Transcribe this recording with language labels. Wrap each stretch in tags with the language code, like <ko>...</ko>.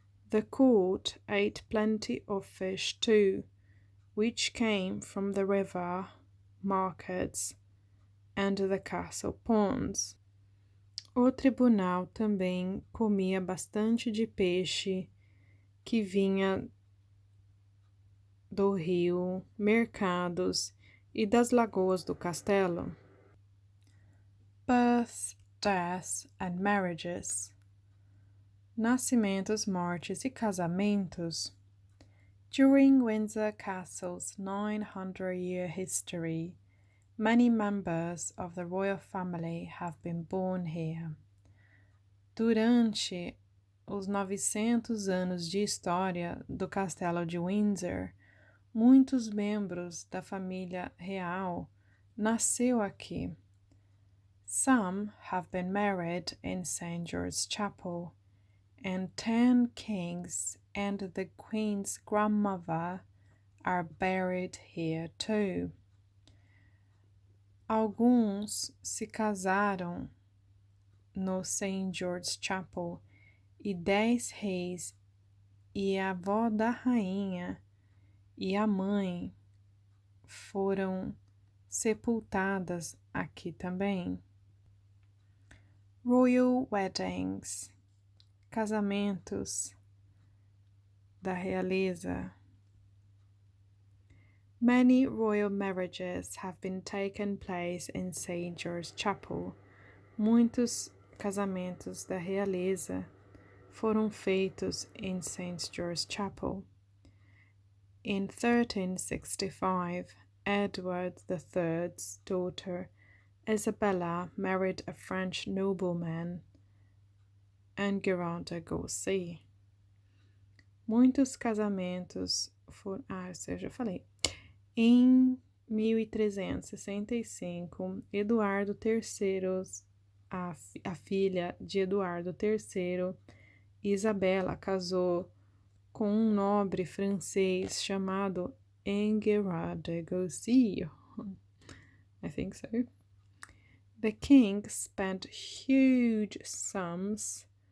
<en>The court ate plenty of fish too, which came from the river, markets, and the castle ponds.</en> <pt>O tribunal também comia bastante de peixe que vinha do rio, mercados e das lagoas do castelo.</pt> <en>Births, deaths and marriages.</en> <pt>Nascimentos, mortes e casamentos.</pt> <en>During Windsor Castle's 900-year history, many members of the royal family have been born here.</en> <pt>Durante os 900 anos de história do Castelo de Windsor, muitos membros da família real nasceu aqui.</pt> <en>Some have been married in St. George's Chapel, and 10 kings and the Queen's grandmother are buried here too.</en> <pt>Alguns se casaram no St. George's Chapel e 10 reis e a avó da rainha e a mãe foram sepultadas aqui também.</pt> <en>Royal weddings,</en> <pt>casamentos da realeza.</pt> <en>Many royal marriages have been taken place in St. George's Chapel.</en> <pt>Muitos casamentos da realeza foram feitos em St. George's Chapel.</pt> <en>In 1365, Edward III's daughter Isabella married a French nobleman, Enguerrand de Gossy.</en> <pt>Muitos casamentos foram... eu já falei. Em 1365, Eduardo III, a filha de Eduardo III, Isabela, casou com um nobre francês chamado Enguerrand de Gossy.</pt> <en>I think so. The king spent huge sums</en>